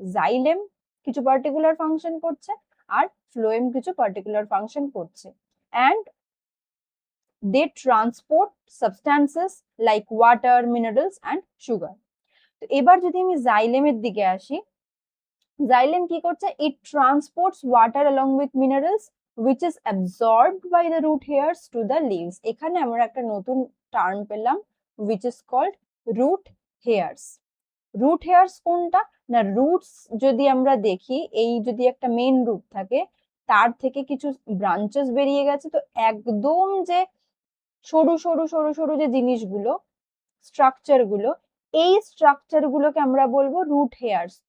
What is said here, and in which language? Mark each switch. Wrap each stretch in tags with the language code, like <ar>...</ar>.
<bn>Xylem কিছু particular function করছে, আর phloem কিছু পার্টিকুলার ফাংশন করছে, and</bn> <en>they transport substances like water, minerals and sugar।</en> <bn>তো এবার যদি আমি জাইলেমের দিকে আসি, জাইলেম কি করছে?</bn> <en>it transports water along with minerals which is absorbed by the root hairs to the leaves।</en> <bn>এখানে আমরা একটা নতুন টার্ম পেলাম,</bn> <en>which is called root hairs।</en> <bn>Root here's কোনটা? না, রুটস যদি আমরা দেখি, এই যদি একটা মেইন রুট থাকে, তার থেকে কিছু ব্রাঞ্চেস বেরিয়ে গেছে, তো একদম যে সরু সরু সরু সরু যে জিনিসগুলো, স্ট্রাকচার গুলো, এই স্ট্রাকচার গুলোকে আমরা বলবো রুট হেয়ার্স।</bn>